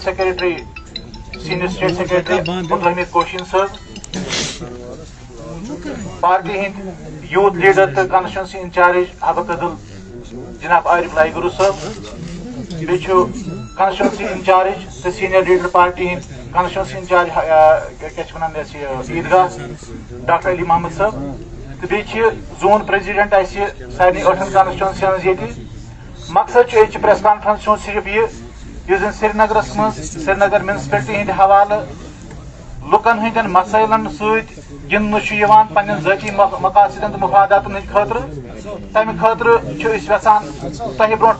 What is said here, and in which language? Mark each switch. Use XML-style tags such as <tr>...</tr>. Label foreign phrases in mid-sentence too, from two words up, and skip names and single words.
<en>secretary senior state secretary</en> <ks>عبدالحمید کوشین صٲب پارٹی ہٕنٛدۍ</ks> <en>youth leader</en> <ks>تہٕ</ks> <en>constituency incharge</en> <ks>حبق عدل جناب عارف لائی گروٗ صٲب بیٚیہِ چھُ</ks> <en>constituency incharge</en> <ks>تہٕ</ks> <en>senior leader</en> <ks>پارٹی ہٕنٛدۍ</ks> <en>constituency incharge</en> <ks>کیٛاہ چھِ وَنان یہِ عیٖدگاہ ڈاکٹر علی محمد صٲب تہٕ بیٚیہِ چھِ</ks> <en>zone president</en> <ks>اَسہِ سارنٕے 8 کانسٹچوینسین ہٕنٛز ییٚتہِ مقصد چھُ ییٚتہِ</ks> <en>press conference</en> <ks>چھُ صرف یہِ یُس زن سرینگرس منٛز سرینگر میونسپلٹی ہٕنٛدِ حوالہٕ لُکن ہٕنٛدٮ۪ن مسٲیلن سۭتۍ گِنٛدنہٕ چھُ یِوان پننٮ۪ن ذٲتی مقاصدن تہٕ مفاداتن ہٕنٛدِ خٲطرٕ تمہِ خٲطرٕ چھِ أسۍ یژھان تۄہہِ برونٛٹھ</ks>